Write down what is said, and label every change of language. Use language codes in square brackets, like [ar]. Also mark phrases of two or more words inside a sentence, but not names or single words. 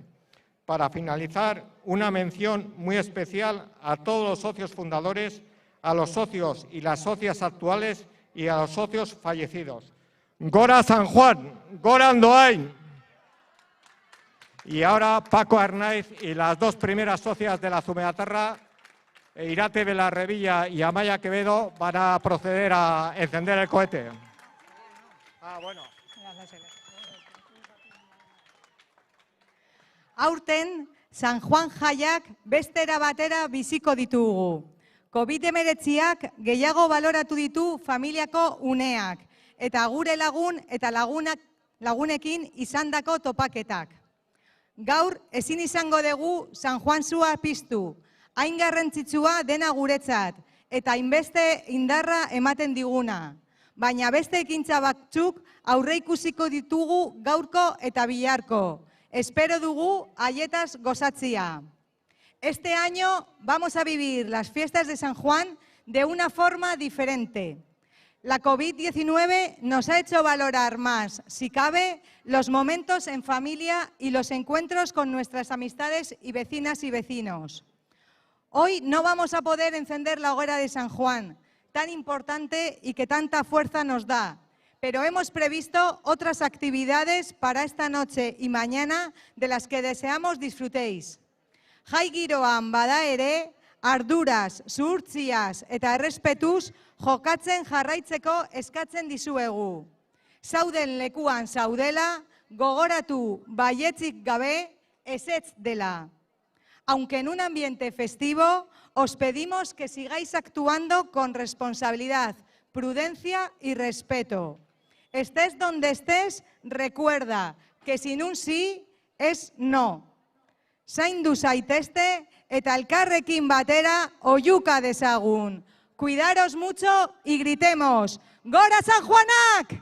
[es] Para finalizar, una mención muy especial a todos los socios fundadores, a los socios y las socias actuales y a los socios fallecidos. [eu] ¡Gora San Juan! ¡Gora Andoain! [es] Y ahora Paco Arnaiz y las dos primeras socias de la Zumeatarra, Irate Belarrevilla y Amaya Quevedo, van a proceder a encender el cohete. Bueno. [eu] Aurten, San Juan jaiak beste era batera biziko ditugu. COVID-19ak gehiago baloratu ditu familiako uneak, eta gure lagun eta lagunekin izandako topaketak. Gaur ezin izango dugu San Juan zua piztu, hain garrantzitsua dena guretzat, eta hainbeste indarra ematen diguna. Baina beste ekintza batzuk aurreikusiko ditugu gaurko eta biharko. Espero dugu haietaz gozatzia. [es] Este año vamos a vivir las fiestas de San Juan de una forma diferente. La COVID-19 nos ha hecho valorar más, si cabe, los momentos en familia y los encuentros con nuestras amistades y vecinas y vecinos. Hoy no vamos a poder encender la hoguera de San Juan, tan importante y que tanta fuerza nos da. Pero hemos previsto otras actividades para esta noche y mañana de las que deseamos disfrutéis. [eu] Jai giroan bada ere, arduraz, zuhurtziaz eta errespetuz jokatzen jarraitzeko eskatzen dizuegu. Zauden lekuan zaudela, gogoratu baietzik gabe ezetz dela. [es] Aunque en un ambiente festivo, os pedimos que sigáis actuando con responsabilidad, prudencia y respeto. Estés donde estés, recuerda que sin un sí es no. [eu] Zaindu zaitezte eta elkarrekin batera oihuka dezagun. [es] Cuidaros mucho y gritemos, [eu] ¡Gora San Juanak!